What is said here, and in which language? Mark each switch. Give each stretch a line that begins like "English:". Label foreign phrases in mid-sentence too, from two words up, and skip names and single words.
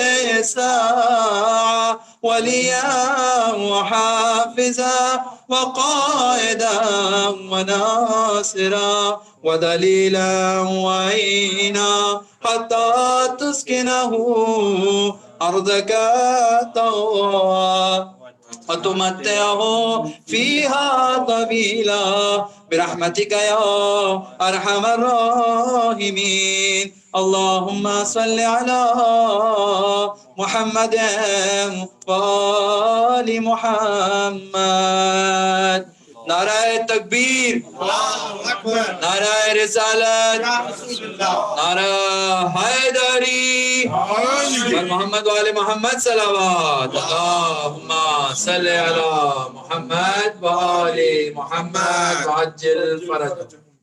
Arabic: ساعة وليا وحافظا وقائدا وناصرا ودليلا وعينا حتى تسكنه أرضك طوعا وتمتعه فيها طويلا برحمتك يا أرحم الراحمين. اللهم صل على محمد وآل محمد.
Urdu: نعرہ تکبیر، نعرہ رسالت، نعرہ حیدری،
Arabic: محمد وآل محمد صلوات. اللہم صل علی محمد وآل محمد وعجل فرجہ.